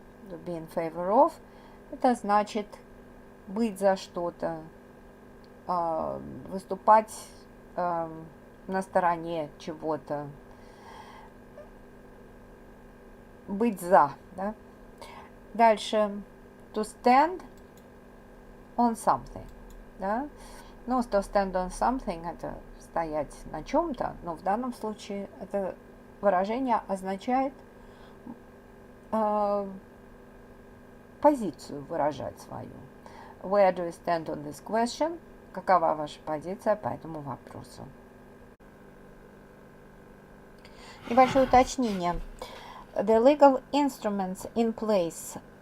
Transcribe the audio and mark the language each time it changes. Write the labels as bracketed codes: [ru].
[en] To be in favor of [ru] это значит быть за что-то, выступать на стороне чего-то, быть за, да? Дальше [en] to stand on something, [ru] да? Ну, [en] to stand on something [ru] это стоять на чем-то, но в данном случае это выражение означает позицию выражать свою. [en] Where do you stand on this question? [ru] Какова ваша позиция по этому вопросу? Небольшое уточнение. [en] The legal instruments in place.